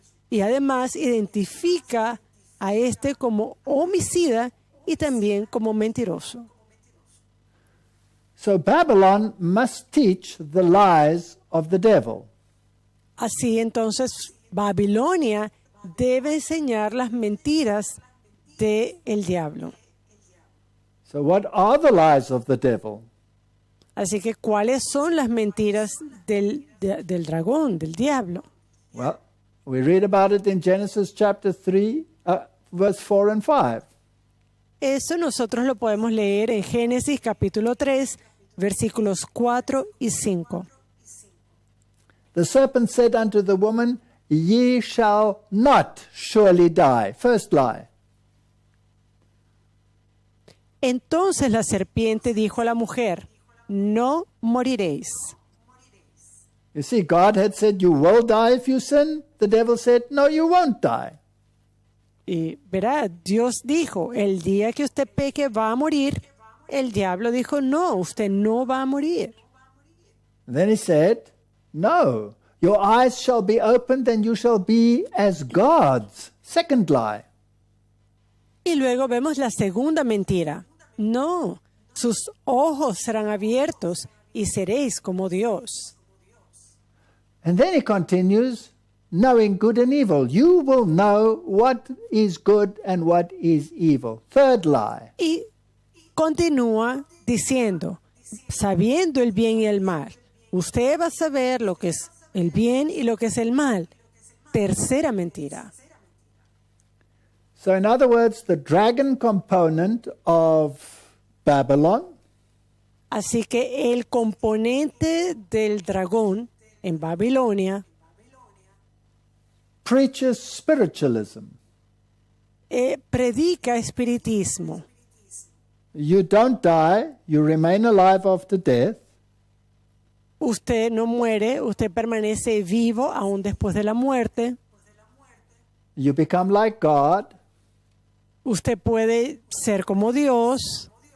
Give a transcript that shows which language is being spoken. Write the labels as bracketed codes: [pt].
[es] Y además identifica a este como homicida y también como mentiroso. [en] So Babylon must teach the lies of the devil. [es] Así entonces Babilonia debe enseñar las mentiras del diablo. [en] So what are the lies of the devil? [es] Así que, ¿cuáles son las mentiras del dragón, del diablo? [en] Well, we read about it in Genesis chapter 3, verse 4 and 5. [es] Eso nosotros lo podemos leer en Génesis capítulo 3, versículos 4 y 5. [en] The serpent said unto the woman, Ye shall not surely die. First lie. [es] Entonces la serpiente dijo a la mujer: no moriréis. [en] You see, God had said, You will die if you sin. The devil said, No, you won't die. [es] Y verá, Dios dijo: el día que usted peque va a morir. El diablo dijo: no, usted no va a morir. [en] And then he said, No, your eyes shall be opened and you shall be as gods. Second lie. [es] Y luego vemos la segunda mentira: no, sus ojos serán abiertos y seréis como Dios. [en] And then he continues, knowing good and evil. You will know what is good and what is evil. Third lie. [es] Y continúa diciendo: sabiendo el bien y el mal. Usted va a saber lo que es el bien y lo que es el mal. Tercera mentira. [en] So in other words, the dragon component of Babylon [es] Así que el componente del dragón en Babilonia [en] preaches spiritualism. [es] predica espiritismo. [en] You don't die, you remain alive after death. [es] Usted no muere, usted permanece vivo aún después de la muerte. [en] You become like God, [es] Usted puede ser como Dios